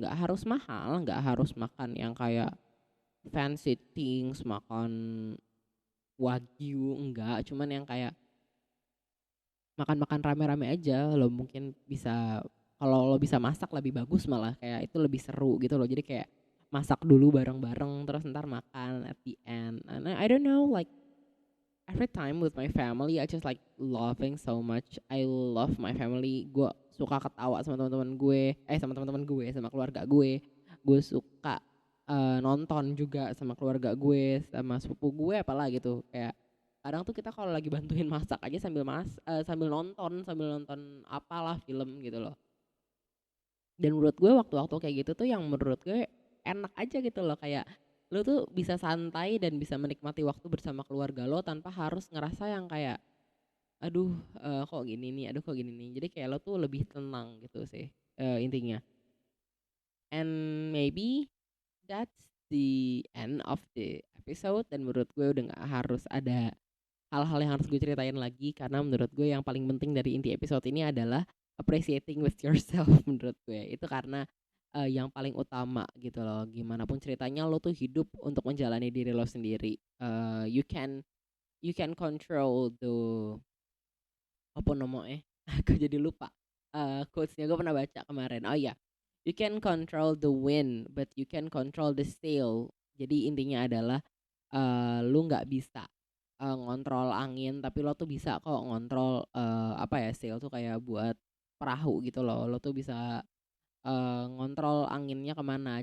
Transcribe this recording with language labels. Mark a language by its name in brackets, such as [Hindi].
[Indonesian] Nggak harus mahal, nggak harus makan yang kayak [English] fancy things, [Indonesian] makan wagyu, enggak. Cuman yang kayak makan-makan rame-rame aja. Lo mungkin bisa, kalau lo bisa masak lebih bagus, malah kayak itu lebih seru gitu loh. Jadi kayak masak dulu bareng-bareng terus ntar makan [English] at the end. And I don't know, like every time with my family, I just like laughing so much. I love my family. [Indonesian] Gue suka ketawa sama teman-teman gue, sama teman-teman gue, sama keluarga gue. Gue suka nonton juga sama keluarga gue, sama sepupu gue apalah gitu. Kayak kadang tuh kita kalau lagi bantuin masak aja sambil nonton apalah film gitu loh. Dan menurut gue waktu-waktu kayak gitu tuh yang menurut gue enak aja gitu loh, kayak lo tuh bisa santai dan bisa menikmati waktu bersama keluarga lo tanpa harus ngerasa yang kayak aduh kok gini nih, aduh kok gini nih. Jadi kayak lo tuh lebih tenang gitu sih intinya. [English] And maybe that's the end of the episode. [Indonesian] Dan menurut gue udah nggak harus ada hal-hal yang harus gue ceritain lagi, karena menurut gue yang paling penting dari inti episode ini adalah [English] appreciating with yourself. [Indonesian] Menurut gue itu karena yang paling utama gitu loh. Gimana pun ceritanya lo tuh hidup untuk menjalani diri lo sendiri. [English] You can control the [Indonesian] apa namanya, aku jadi lupa quotesnya, gue pernah baca kemarin. [English] Oh iya, you can control the wind but you can control the sail. [Indonesian] Jadi intinya adalah lu nggak bisa ngontrol angin, tapi lo tuh bisa kok ngontrol apa ya, sail tuh kayak buat perahu gitu loh. Lo tuh bisa ngontrol anginnya kemana.